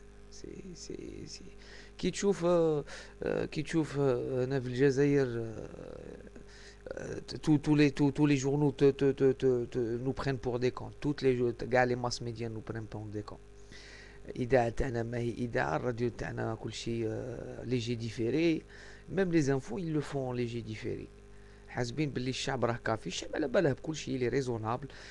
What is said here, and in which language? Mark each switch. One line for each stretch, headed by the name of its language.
French: C'est
Arabic: كي تشوف كي تشوف هنا في الجزائر
French: tous les journaux nous prennent pour des cons. Toutes les masses médias nous prennent pour des cons.
Arabic: إذاعة تاعنا ما هي إذاعة، الراديو تاعنا كل شيء
French: léger différé. Même les infos ils le font en léger différé.
Arabic: حاسبين باللي الشعب راه كافي، الشعب على باله بكل شيء،
French: il est raisonnable.